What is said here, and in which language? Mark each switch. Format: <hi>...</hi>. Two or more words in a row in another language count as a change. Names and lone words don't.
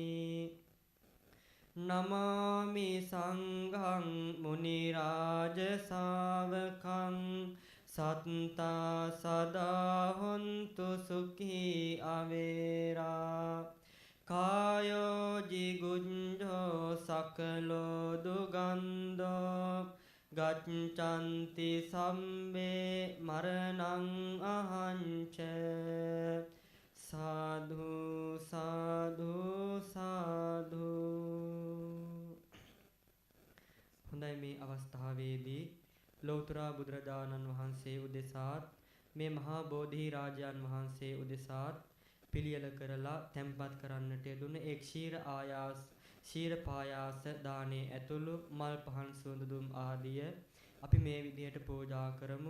<pi>නමාමි සංඝං මුනි රාජ ශාවකං සත්තා සදා හොන්තු සුඛී අවේරා කායෝ ජිගුඤ්ජෝ සකලෝ දුගන්ධෝ ගච්ඡanti සම්මේ මරණං අහංච</pi> <si>සාධු සාධු සාධු හොඳයි මේ අවස්ථාවේදී ලෞතර බුදුරජාණන් වහන්සේ උදෙසාත් මේ මහා බෝධි රාජයන් වහන්සේ උදෙසාත් පිළියෙල කරලා තැන්පත් කරන්නට යෙදුන ඒ ක්ෂීර පායාස දානේ ඇතුළු මල් පහන් සුවඳ දුම් ආදිය අපි මේ විදිහට පූජා කරමු.</si>